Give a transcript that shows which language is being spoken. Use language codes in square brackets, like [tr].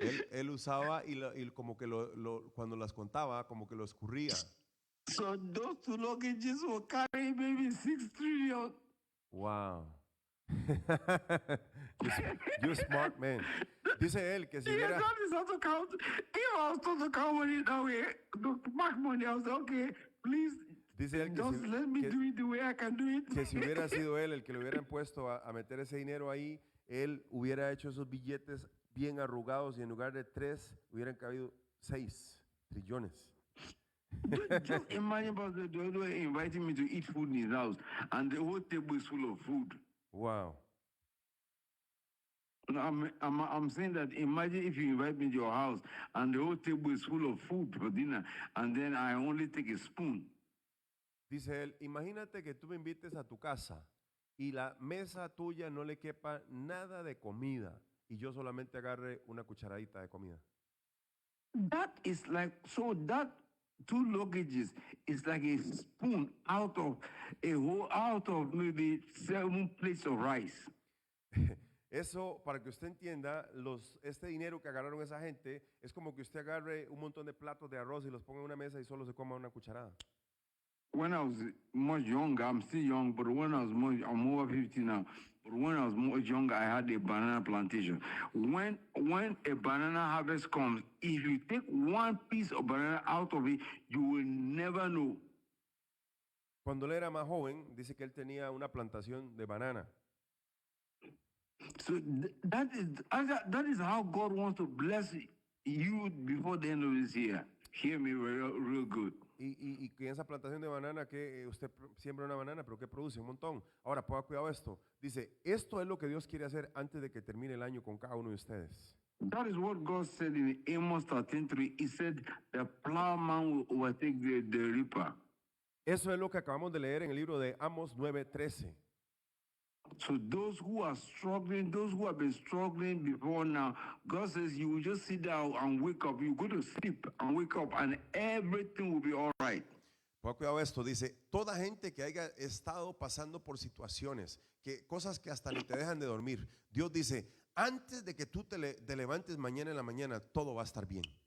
[es] él usaba y como que cuando las contaba, como que lo escurría. [en] So those 2 luggages will carry maybe 6 trillion. Wow. you smart man. [es] Dice él que si hubiera, [en] That is how to count. If I was told to count money that way, to mark money, I was like, okay, please, [es] dice él que [en] just let me do it the way I can do it. [es] que si hubiera sido él el que le hubieran puesto a meter ese dinero ahí, él hubiera hecho esos billetes bien arrugados y en lugar de 3 hubieran cabido 6 trillones. [en] Just imagine about the way inviting me to eat food in his house, and the whole table is full of food. Wow. No, I'm saying that imagine if you invite me to your house and the whole table is full of food for dinner, and then I only take a spoon. [es] Dice él, imagínate que tú me invites a tu casa y la mesa tuya no le quepa nada de comida y yo solamente agarre una cucharadita de comida. [en] That is like, so that 2 luggages is like a spoon out of maybe 7 plates of rice. [es] Eso, para que usted entienda, este dinero que agarraron esa gente es como que usted agarre un montón de platos de arroz y los ponga en una mesa y solo se coma una cucharada. [en] When I was much younger, I'm still young, but when I was I'm over 50 now. But when I was much younger, I had a banana plantation. When a banana harvest comes, if you take 1 piece of banana out of it, you will never know. [es] Cuando él era más joven, dice que él tenía una plantación de banana. [en] So that is how God wants to bless you before the end of this year. Hear me real good. [es] Y que en esa plantación de banana que usted siembra una banana, pero que produce un montón. Ahora, ponga cuidado esto. Dice, esto es lo que Dios quiere hacer antes de que termine el año con cada uno de ustedes. [en] That is what God said in Amos 13:3. He said, the plowman will overtake the reaper. [es] Eso es lo que acabamos de leer en el libro de Amos 9:13. [en] So those who are struggling, those who have been struggling before now, God says you will just sit down and wake up. You go to sleep and wake up and everything will be all right. [es] Ponga cuidado esto, dice, toda gente que haya estado pasando por situaciones, que cosas que hasta ni te dejan de dormir, Dios dice, antes de que tú te levantes mañana en la mañana, todo va a estar bien.